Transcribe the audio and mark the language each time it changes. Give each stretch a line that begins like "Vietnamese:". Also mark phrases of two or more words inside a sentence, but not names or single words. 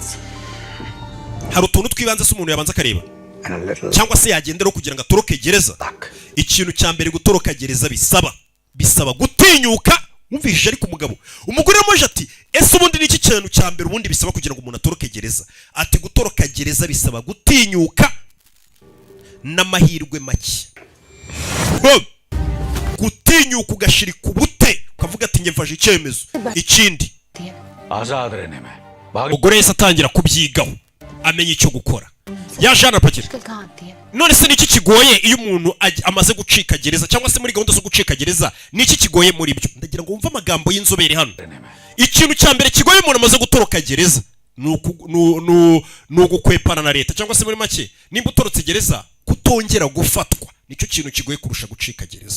Kinyarwanda: hari utuntu twibanze se umuntu yabanza akareba cyangwa se yagendera kugira ngo atoroke gereza ikintu cya mbere gutoroka gereza bisaba gutinyuka umvishije ariko umugore yamoje ati ese ubundi niki kintu cya mbere ubundi bisaba kugira ngo umuntu atoroke gereza ati gutoroka gereza bisaba gutinyuka n'amahirwe make gutinyuka ugashirika ubute ukavuga ati nge mfashe icyemezo ikindi umugore yese atangira kubyigaho amenya icyo gukora yaje anapakira
Hindi: मुश्किल कहाँ आती है?
Kinyarwanda: none se niki kigoye iyo umuntu amaze gucika gereza cyangwa se muri gahunda zo gucika gereza niki kigoye muri byo? Ndagira ngo wumve amagambo y'inzobere hano. Ikintu cya mbere kigoye umuntu amaze gutoroka gereza nugukwepana na leta cyangwa se muri make nimba utorotse gereza kutongera gufatwa nicyo kintu kigoye kurusha gucika gereza.